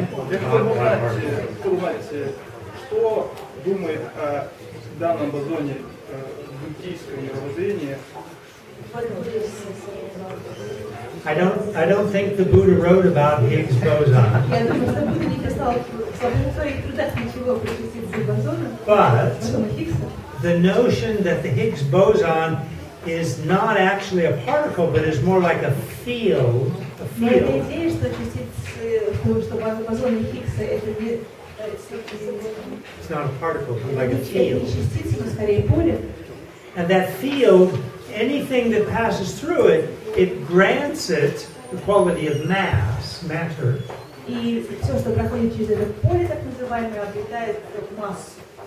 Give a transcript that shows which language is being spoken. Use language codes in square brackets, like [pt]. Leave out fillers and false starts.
[ru] Я хотел узнать, что думает о данном бозоне буддийского мировоззрения. [en] I don't think the Buddha wrote about Higgs boson. [ru] Я думаю, что Будда не писал в своих трудах ничего про частицы бозона, бозона Хиггса. [en] The notion that the Higgs boson is not actually a particle, but is more like a field. [ru] Но эта идея, что частицы, что бозоны Хиггса это не [en] it's not a particle, but like a field. [ru] не частицы, но скорее поле. [en] And that field, anything that passes through it, it grants it the quality of mass, matter. [ru] И все, что проходит через это поле, так называемое, обретает массу.